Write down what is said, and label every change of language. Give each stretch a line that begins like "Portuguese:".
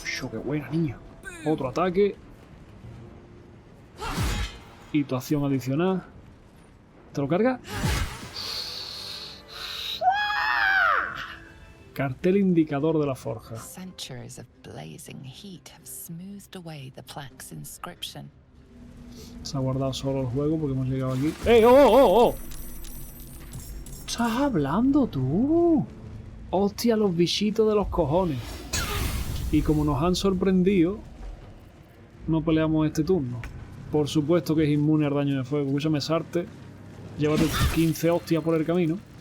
Spanish: ¡Qué buena, niño! Otro ataque. Y tu acción adicional. ¿Te lo carga? Cartel indicador de la forja.
English: Centuries of blazing heat have smoothed away the plaque's inscription.
Spanish: Se ha guardado solo el juego porque hemos llegado aquí. ¡Eh! ¡Oh, oh, oh! ¿Estás hablando tú? ¡Hostia, los bichitos de los cojones! Y como nos han sorprendido, no peleamos este turno. Por supuesto que es inmune al daño de fuego. Escúchame, Sarte. Llévate 15 hostias por el camino.